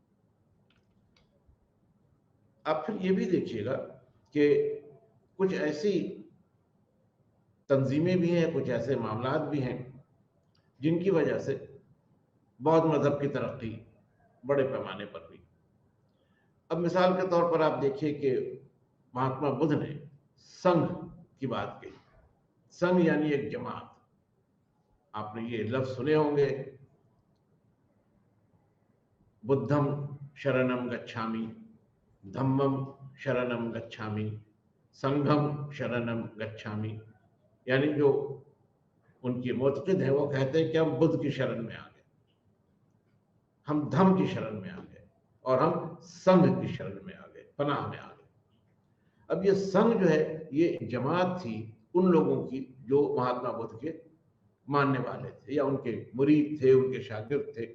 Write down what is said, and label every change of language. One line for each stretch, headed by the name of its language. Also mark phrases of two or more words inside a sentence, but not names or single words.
Hindi: आप फिर ये भी देखिएगा कि कुछ ऐसी तंजीमें भी हैं, कुछ ऐसे मामलात भी हैं जिनकी वजह से बौद्ध मजहब की तरक्की बड़े पैमाने पर हुई। अब मिसाल के तौर पर आप देखिए कि महात्मा बुद्ध ने संघ की बात कही। संघ यानी एक जमात। आपने ये लफ्ज सुने होंगे,
Pali: बुद्धम शरणम गच्छामि, धम्मम शरणम गच्छामि, संघम शरणम गच्छामि।
Hindi: यानी जो उनकी मोतक़िद है वो कहते हैं कि हम बुद्ध की शरण में आ गए, हम धम्म की शरण में आ गए, और हम संघ की शरण में आ गए, पनाह में आ गए। अब ये संघ जो है, ये जमात थी उन लोगों की जो महात्मा बुद्ध के मानने वाले थे या उनके मुरीद थे, उनके शागिर्द थे।